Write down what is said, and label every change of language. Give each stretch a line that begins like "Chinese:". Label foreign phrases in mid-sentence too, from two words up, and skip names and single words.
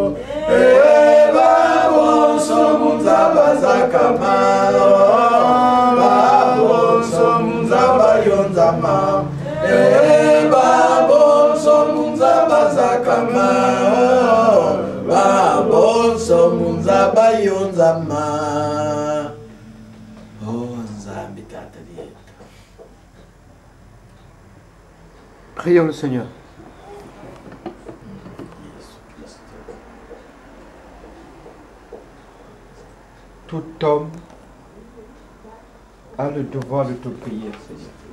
Kongo: baboso munza bazakama baboso munza bayonzama baboso munza bazakama baboso munza bayonzama Nzambi tata dieta.
French: Prions le Seigneur. Tout homme a le devoir de te prier, Seigneur.